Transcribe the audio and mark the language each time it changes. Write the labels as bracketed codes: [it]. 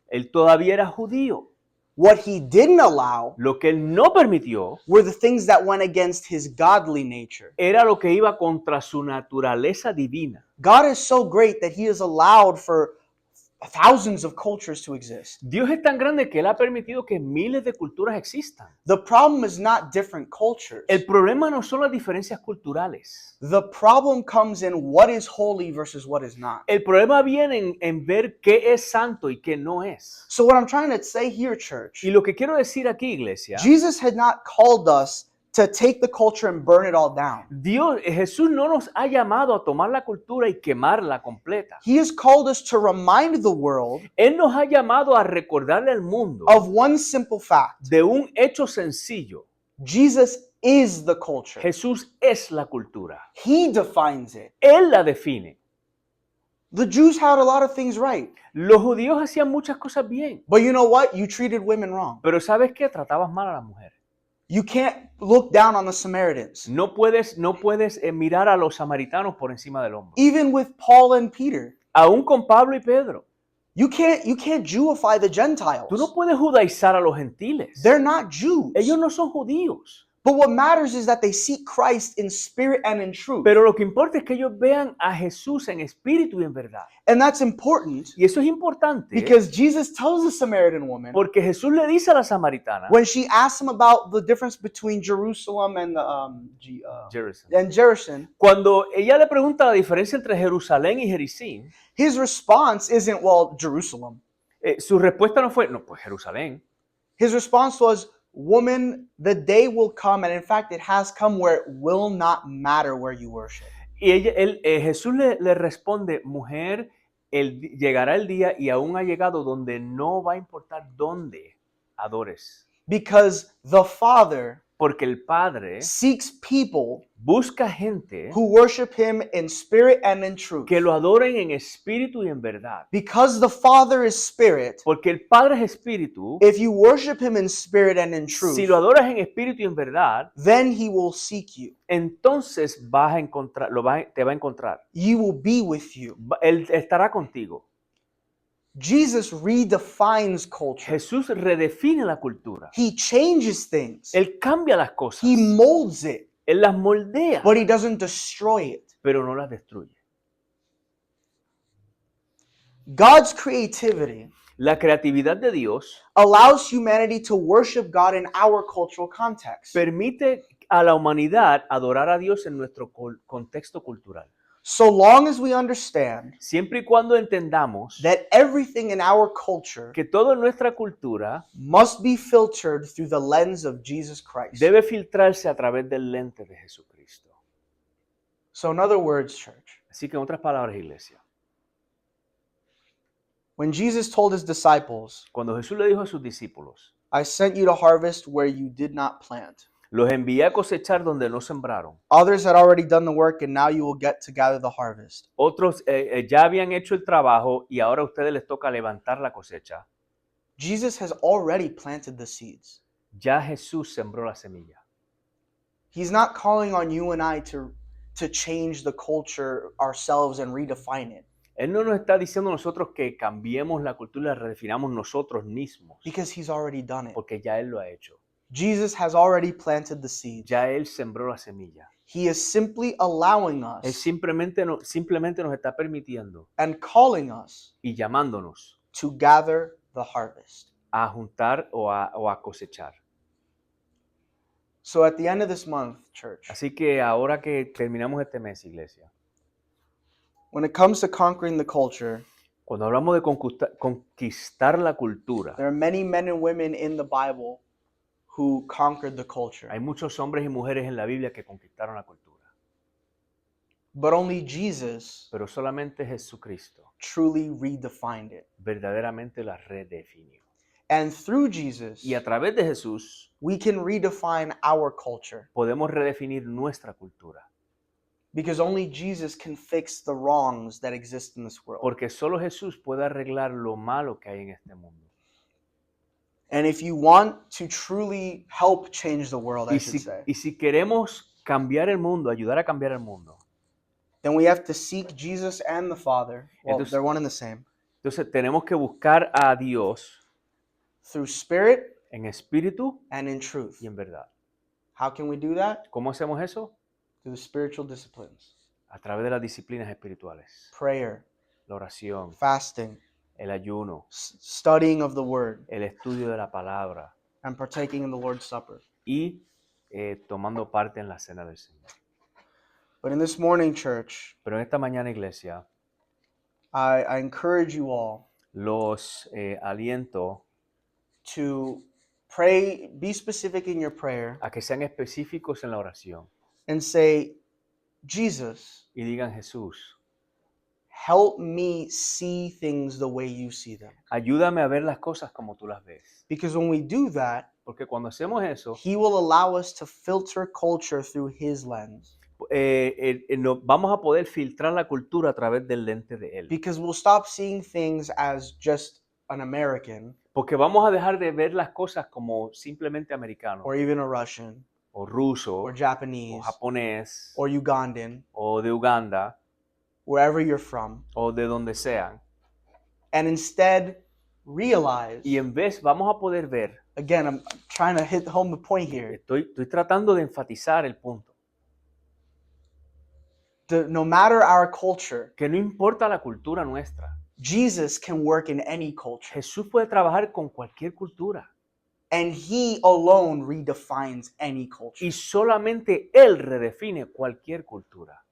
[es] Él todavía era judío. [en] What he didn't allow [es] Lo que él no permitió [en] were the things that went against his godly nature. [es] era lo que iba contra su naturaleza divina. [en] God is so great that he has allowed for thousands of cultures to exist. [es] Dios es tan grande que él ha permitido que miles de culturas existan. [en] The problem is not different cultures. [es] El problema no son las diferencias culturales. [en] The problem comes in what is holy versus what is not. [es] El problema viene en ver qué es santo y qué no es. [en] So what I'm trying to say here, church, [es] Y lo que quiero decir aquí, iglesia, [en] Jesus had not called us to take the culture and burn it all down. [es] Jesús no nos ha llamado a tomar la cultura y quemarla completa. [en] He has called us to remind the world [es] Él nos ha llamado a recordarle al mundo [en] of one simple fact. [es] de un hecho sencillo. [en] Jesus is the culture. [es] Jesús es la cultura. [en] He defines it. [es] Él la define. [en] The Jews had a lot of things right. [es] Los judíos hacían muchas cosas bien. [en] But you know what? You treated women wrong. [es] Pero ¿sabes qué? Tratabas mal a la mujer. [en] You can't look down on the Samaritans. [es] No puedes mirar a los samaritanos por encima del hombro. [en] Even with Paul and Peter. [es] Aún con Pablo y Pedro. [en] You can't Jewify the Gentiles. [es] Tú no puedes judaizar a los gentiles. [en] They're not Jews. [es] Ellos no son judíos. [en] But what matters is that they seek Christ in spirit and in truth. [es] Pero lo que importa es que ellos vean a Jesús en espíritu y en verdad. [en] And that's important [es] Y eso es importante [en] because Jesus tells the Samaritan woman [es] porque Jesús le dice a la samaritana, [en] when she asks him about the difference between Jerusalem and Jericho. [es] cuando ella le pregunta la diferencia entre Jerusalén y Jericín, [en] His response isn't, well, Jerusalem. [es] su respuesta no fue, no, pues Jerusalén. [en] His response was, woman, the day will come, and in fact it has come, where it will not matter where you worship. [es] Y Jesús le responde, mujer, llegará el día y aún ha llegado donde no va a importar dónde adores. [en] Because the Father [es] Porque el Padre [en] seeks people [es] busca gente [en] who worship him in spirit and in truth. [es] que lo adoren en espíritu y en verdad. [en] Because the Father is spirit, [es] Porque el Padre es espíritu. [en] if you worship him in spirit and in truth, [es] Si lo adoras en espíritu y en verdad, [en] then he will seek you. [es] entonces vas a encontrar, te va a encontrar. [en] He will be with you. [es] Él estará contigo. [en] Jesus redefines culture. [es] Jesús redefine la cultura. [en] He changes things. [es] Él cambia las cosas. [en] He molds it, [es] Él las moldea, [en] but he doesn't destroy it. [es] pero no las destruye. [en] God's creativity [es] La creatividad de Dios [en] allows humanity to worship God in our cultural context. [es] permite a la humanidad adorar a Dios en nuestro contexto cultural. [en] So long as we understand [es] Siempre y cuando entendamos [en] that everything in our culture [es] que toda nuestra cultura [en] must be filtered through the lens of Jesus Christ. [es] debe filtrarse a través del lente de Jesucristo. [en] So in other words, church, [es] Así que en otras palabras, iglesia, [en] when Jesus told his disciples, [es] cuando Jesús le dijo a sus discípulos, [en] I sent you to harvest where you did not plant. [es] los envié a cosechar donde no sembraron. [en] Others had already done the work and now you will get to gather the harvest. [es] Otros ya habían hecho el trabajo y ahora a ustedes les toca levantar la cosecha. [en] Jesus has already planted the seeds. [es] Ya Jesús sembró la semilla. [en] He's not calling on you and I to change the culture ourselves and redefine it. [es] Él no nos está diciendo a nosotros que cambiemos la cultura y la redefinamos nosotros mismos, [en] Because he's already done it. [es] porque ya Él lo ha hecho. [en] Jesus has already planted the seeds. [es] Ya Él sembró la semilla. [en] He is simply allowing [es] Él [en] us [es] simplemente nos está permitiendo [en] and calling us [es] y llamándonos [en] to gather the harvest. [es] a juntar o a cosechar. [en] So at the end of this month, church, [es] Así que ahora que terminamos este mes, iglesia, [en] when it comes to conquering the culture, [es] Cuando hablamos de conquistar la cultura, [en] There are many men and women in the Bible who conquered the culture. [es] hay muchos hombres y mujeres en la Biblia que conquistaron la cultura, [en] But only Jesus [es] pero solamente Jesucristo [en] truly redefined it. [es] verdaderamente la redefinió. [en] And through Jesus, [es] Y a través de Jesús [en] we can redefine our culture [es] podemos redefinir nuestra cultura, [en] because only Jesus can fix the wrongs that exist in this world. [es] porque solo Jesús puede arreglar lo malo que hay en este mundo. [en] And if you want to truly help change the world, I should say, [es] Y si queremos cambiar el mundo, ayudar a cambiar el mundo, [en] then we have to seek Jesus and the Father. Well, [es] Entonces- [en] they're one and the same. [es] entonces tenemos que buscar a Dios [en] Through spirit [es] en espíritu [en] and in truth. [es] y en verdad. [en] How can we do that? [es] ¿Cómo hacemos eso? [en] Through the spiritual disciplines. [es] A través de las disciplinas espirituales, [en] Prayer, [es] la oración, [en] fasting, [es] el ayuno, [en] studying of the word, [es] el estudio de la palabra [en] and partaking in the Lord's Supper. [es] y tomando parte en la cena del Señor. [en] But in this morning, church, [es] Pero en esta mañana, iglesia, [en] I encourage you all [es] los aliento [en] to pray, be specific in your prayer, [es] a que sean específicos en la oración [en] and say, Jesus, [es] y digan: Jesús, [en] help me see things the way you see them. [es] ayúdame a ver las cosas como tú las ves. [en] Because when we do that, [es] Porque cuando hacemos eso, [en] He will allow us to filter culture through His lens. [es] vamos a poder filtrar la cultura a través del lente de Él. [en] Because we'll stop seeing things as just an American [es] Porque vamos a dejar de ver las cosas como simplemente americano, [en] or even a Russian [es] o ruso, [en] or [es] o [en] Japanese [es] japonés, [en] or Ugandan, [es] o de Uganda, [en] wherever you're from, [es] o de donde sean. [en] and instead realize, [es] Y en vez vamos a poder ver, [en] again, I'm trying to hit home the point here, [es] estoy tratando de enfatizar el punto, [en] no matter our culture, [es] que no importa la cultura nuestra, [en] Jesus can work in any culture, [es] Jesús puede trabajar con cualquier cultura [en] and He alone redefines any culture. [es] y solamente Él redefine cualquier cultura.